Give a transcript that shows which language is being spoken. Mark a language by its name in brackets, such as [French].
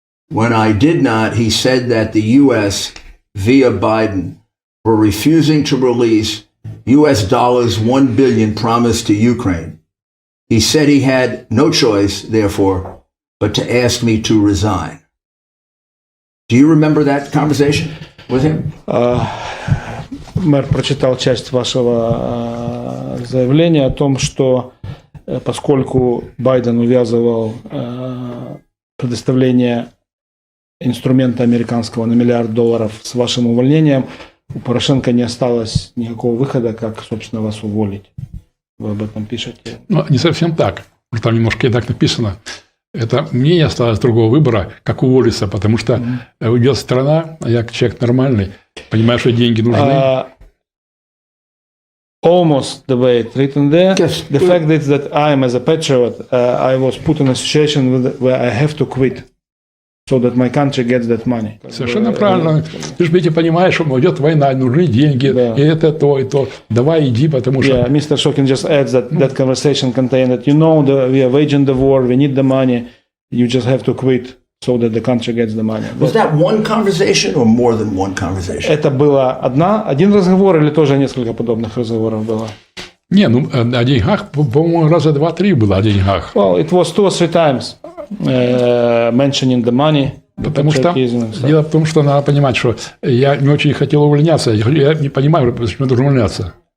[English] When I did not, he said that the U.S., via Biden, were refusing to release U.S. dollars $1 billion promised to Ukraine. He said he had no choice, therefore, but to ask me to resign. Do you remember that conversation with him? [Russian] Мэр прочитал часть вашего заявления о том, что поскольку Байден увязывал предоставление инструмента американского на $1 миллиард с вашим увольнением, у Порошенко не осталось никакого выхода, как, собственно, вас уволить. Вы об этом пишете? Ну, не совсем так. Там немножко и так написано. Это мне не осталось другого выбора, как уволиться, потому что уйдет страна, а я человек нормальный, понимаю, что деньги нужны. [English] Almost the way it's written there. Yes. The fact is that I am, as a patriot, I was put in a situation where I have to quit so that my country gets that money. [Russian] Совершенно правильно. Ты же ведь понимаешь, что идет война, нужны деньги, Да. и это то, и то. Давай иди, потому что... [English] Yeah, Mr. Shokin just adds that that conversation contained that we are waging the war, we need the money, you just have to quit so that the country gets the money. Was that one conversation or more than one conversation? [Russian] Это было один разговор или тоже несколько подобных разговоров было? Не, ну, о деньгах, по-моему, раза 2-3 было о деньгах. [English] Well, it was 2 or 3 times mentioning the money. [Russian] Потому что дело в том, что надо понимать, что я не очень хотел увольняться. Я не понимаю, почему я должен увольняться.